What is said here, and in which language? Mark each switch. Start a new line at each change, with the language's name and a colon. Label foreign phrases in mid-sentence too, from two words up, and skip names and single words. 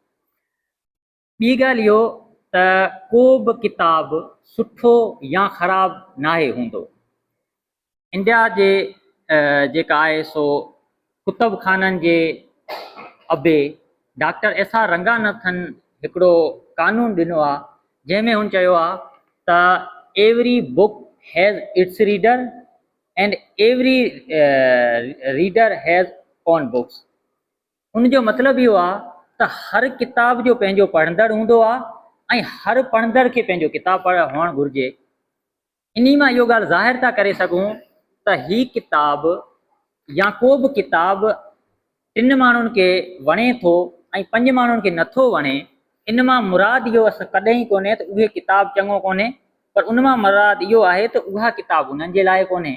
Sindhi: ॿी ॻाल्हि इहो त को बि किताब सुठो या ख़राबु नाहे हूंदो। इंडिया जे जेका आहे सो कुतुब खाननि जे अबे डॉक्टर एस आर रंगानाथन हिकिड़ो कानून ॾिनो आहे, जंहिंमें हुन चयो आहे त
English: every book has its reader and every reader has own books.
Sindhi: उनजो मतिलबु इहो आहे त हर किताब जो पंहिंजो पढ़ंदड़ हूंदो आहे ऐं हर पढ़ंदड़ खे पंहिंजो किताब हुअणु घुरिजे। इन मां इहो ॻाल्हि ज़ाहिर था करे सघूं त ही किताब या को बि किताब 3 माण्हुनि खे वणे थो ऐं 5 माण्हुनि खे नथो वणे, इन मां मुराद इहो कॾहिं कोन्हे त उहे किताब चङो कोन्हे, पर उन मां मुराद इहो आहे त उहा किताब उन्हनि जे लाइ कोन्हे।